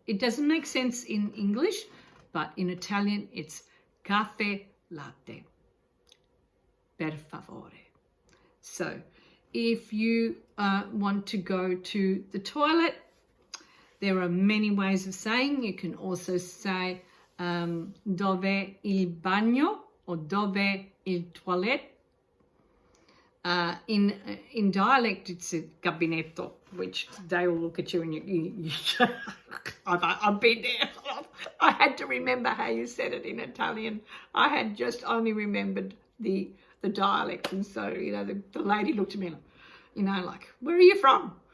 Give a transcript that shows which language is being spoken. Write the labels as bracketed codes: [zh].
[en] It doesn't make sense in English, but in Italian it's caffè latte, [it] per favore. [en] So if you want to go to the toilet, there are many ways of saying. You can also say [it] dov'è il bagno [en] or [it] dov'è il toilet. [en] In dialect, it's a gabinetto, which they will look at you and you I've been there. I had to remember how you said it in Italian. I had just only remembered the dialect, and so the lady looked at me like, where are you from?